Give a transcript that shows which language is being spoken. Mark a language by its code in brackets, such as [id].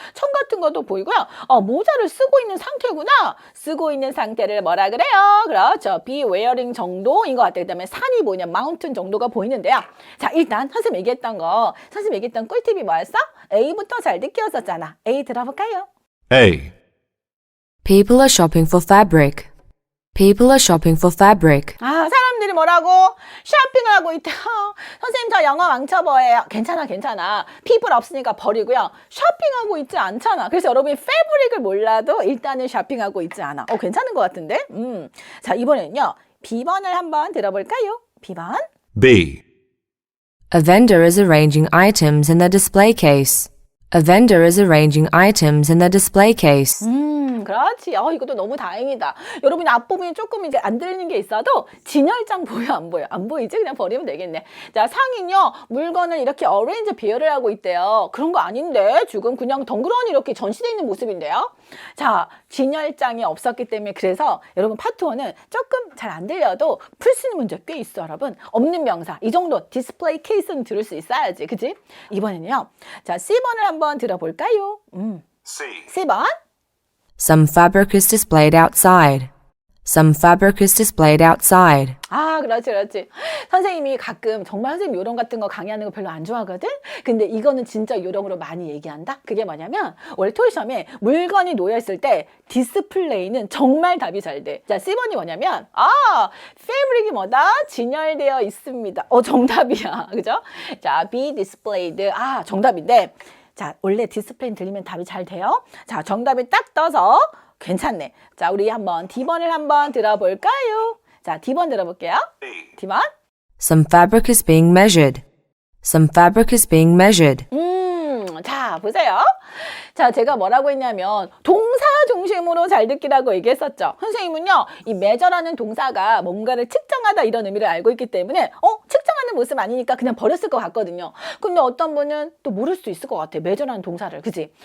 [ko] 천 같은 것도 보이고요. 모자를 쓰고 있는 상태구나. 쓰고 있는 상태를 뭐라 그래요? 그렇죠. be wearing 정도인 것 같아요. 그 다음에 산이 보이냐, mountain 정도가 보이는데요. 자, 일단 선생님 얘기했던 꿀팁이 뭐였어? A부터 잘 느꼈었잖아. A 들어볼까요? A. [en] People are shopping for fabric. People are shopping for fabric. [ko] 아, 사람들이 뭐라고? 쇼핑을 하고 있다. 선생님, 저 영어 왕초보예요. 괜찮아, 괜찮아. people 없으니까 버리고요. 쇼핑하고 있지 않잖아. 그래서 여러분이 fabric을 몰라도 일단은 쇼핑하고 있지 않아. 괜찮은 것 같은데? 자, 이번에는요. B번을 한번 들어볼까요? B번. B. [en] A vendor is arranging items in the display case. A vendor is arranging items in the display case. [ko] 그렇지. 이것도 너무 다행이다. 여러분이 앞부분이 조금 이제 안 들리는 게 있어도 진열장 보여, 안 보여? 안 보이지? 그냥 버리면 되겠네. 자, 상인요. 물건을 이렇게 어레인지 비열을 하고 있대요. 그런 거 아닌데 지금 그냥 덩그러니 이렇게 전시되어 있는 모습인데요. 자, 진열장이 없었기 때문에 그래서 여러분 파트 1은 조금 잘 안 들려도 풀 수 있는 문제 꽤 있어, 여러분. 없는 명사. 이 정도 디스플레이 케이스는 들을 수 있어야지. 그치? 이번에는요. 자, C번을 한번 들어볼까요? C. C번. [en] Some fabric is displayed outside. Some fabric is displayed outside. [ko] 아, 그렇지, 그렇지. 선생님이 가끔 정말 선생님 요령 같은 거 강의하는 거 별로 안 좋아하거든? 근데 이거는 진짜 요령으로 많이 얘기한다? 그게 뭐냐면, 원래 토익시험에 물건이 놓여있을 때 디스플레이는 정말 답이 잘 돼. 자, C번이 뭐냐면, 패브릭이 뭐다? 진열되어 있습니다. 정답이야. 그죠? 자, be displayed. 정답인데, 자, 원래 디스플레이 들리면 답이 잘 돼요. 자, 정답이 딱 떠서 괜찮네. 자, 우리 한번 D번을 한번 들어볼까요? 자, D번 들어볼게요. D번. [en] Some fabric is being measured. Some fabric is being measured. [ko] 자, 보세요. 자, 제가 뭐라고 했냐면 동사 중심으로 잘 듣기라고 얘기했었죠. 선생님은요, 이 measure라는 동사가 뭔가를 측정하다 이런 의미를 알고 있기 때문에 측정하는 모습 아니니까 그냥 버렸을 것 같거든요. 근데 어떤 분은 또 모를 수도 있을 것 같아요. measure라는 동사를. 그치?